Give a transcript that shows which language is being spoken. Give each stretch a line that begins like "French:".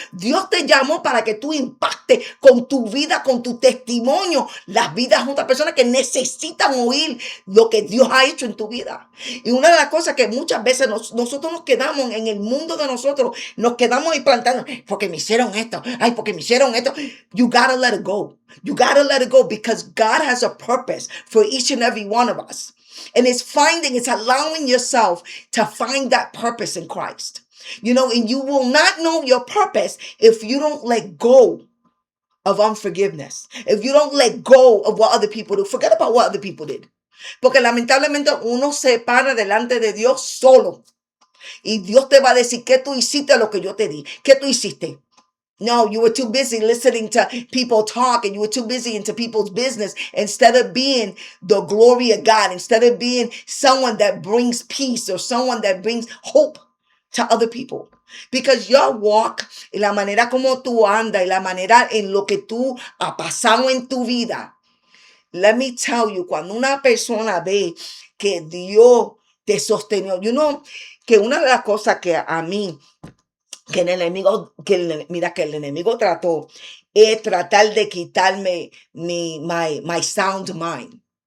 Spanish: Dios te llamó para que tú impactes con tu vida, con tu testimonio, las vidas de otras personas que necesitan oír lo que Dios ha hecho en tu vida. Y una de las cosas que muchas veces nosotros nos quedamos en el mundo de nosotros, nos quedamos ahí plantando, porque me hicieron esto, ay, porque me hicieron esto.
English: You gotta let it go. You gotta let it go because God has a purpose for each and every one of us. And it's allowing yourself to find that purpose in Christ. And you will not know your purpose if you don't let go of unforgiveness. If you don't let go of what other people do. Forget about what other people did.
Spanish: Porque lamentablemente uno se para delante de Dios solo. Y Dios te va a decir, ¿qué tú hiciste lo que yo te di? ¿Qué tú hiciste?
English: No, you were too busy listening to people talk and you were too busy into people's business instead of being the glory of God, instead of being someone that brings peace or someone that brings hope to other people. Because your walk
Spanish: y la manera como tú andas y la manera en lo que tú ha pasado en tu vida.
English: Let me tell you,
Spanish: cuando una persona ve que Dios te sostenió, que una de las cosas que a mí que el enemigo, mira, que el enemigo trató, es tratar de quitarme
English: my sound mind.